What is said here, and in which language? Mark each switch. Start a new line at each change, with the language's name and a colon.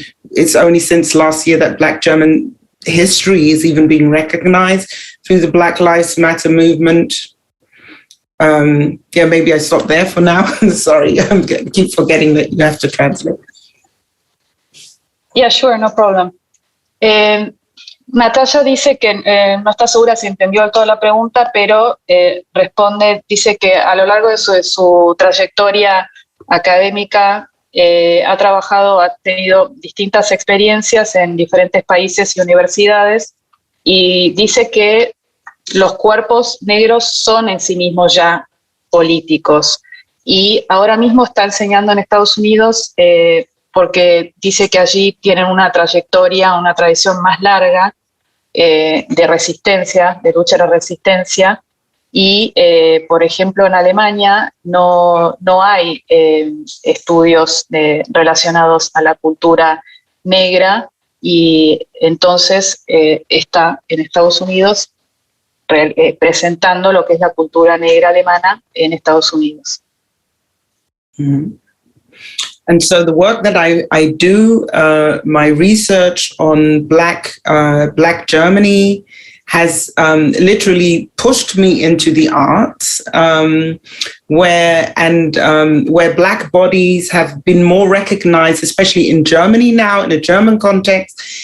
English: It's only since last year that Black German history is even being recognized through the Black Lives Matter movement. Yeah, maybe I stop there for now. Sorry, I keep forgetting that you have to translate. Yeah, sure, no problem.
Spanish: Natasha dice que no está segura si entendió toda la pregunta, pero dice que a lo largo de su trayectoria académica ha tenido distintas experiencias en diferentes países y universidades, y dice que los cuerpos negros son en sí mismos ya políticos, y ahora mismo está enseñando en Estados Unidos porque dice que allí tienen una trayectoria, una tradición más larga de resistencia, de lucha de resistencia, y por ejemplo en Alemania no hay estudios relacionados a la cultura negra, y entonces está en Estados Unidos presentando lo que es la cultura negra alemana en Estados Unidos. Mm-hmm.
English: And so the work that I do, my research on Black Germany has literally pushed me into the arts, where Black bodies have been more recognized, especially in Germany now, in a German context.